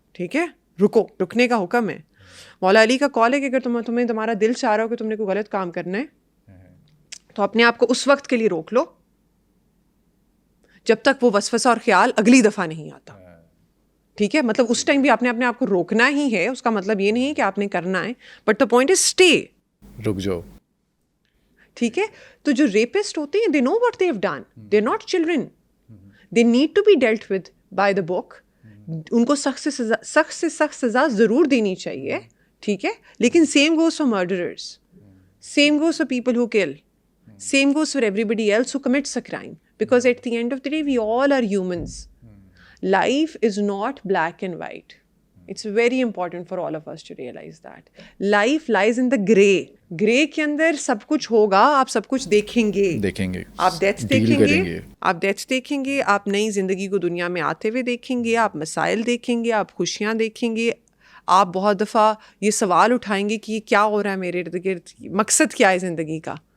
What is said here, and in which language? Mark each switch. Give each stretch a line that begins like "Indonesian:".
Urdu: ٹھیک ہے, رکو, رکنے کا حکم ہے. مولا علی کا قول ہے کہ اگر تمہیں تمہارا دل چاہ رہا ہو کہ تم نے کوئی غلط کام کرنا ہے تو اپنے آپ کو اس وقت کے لیے روک لو جب تک وہ وسوسہ اور خیال اگلی دفعہ نہیں آتا. ٹھیک ہے, مطلب اس ٹائم بھی آپ نے اپنے آپ کو روکنا ہی ہے. اس کا مطلب یہ نہیں ہے کہ آپ نے کرنا ہے,
English: but the point is stay,
Urdu: رک جاؤ. ٹھیک ہے, تو جو ریپسٹ ہوتے ہیں
English: They know what they have done, they are not children, they need to be dealt with by the book.
Urdu: ان کو سخت سے سخت سزا ضرور دینی چاہیے. ٹھیک ہے, لیکن
English: Same goes for murderers, same goes for people who kill, same goes for everybody else who commits a crime, because at the end of the day we all are humans. Life is not black and white. It's very important for all of us to realize that. Life lies in the grey.
Urdu: گرے کے اندر سب کچھ ہوگا, آپ سب کچھ دیکھیں گے, آپ deaths دیکھیں گے, آپ ڈیتھس دیکھیں گے, آپ نئی زندگی کو دنیا میں آتے ہوئے دیکھیں گے, آپ مسائل دیکھیں گے, آپ خوشیاں دیکھیں گے, آپ بہت دفعہ یہ سوال اٹھائیں گے کہ یہ کیا ہو رہا ہے میرے ارد گرد, مقصد کیا ہے زندگی کا.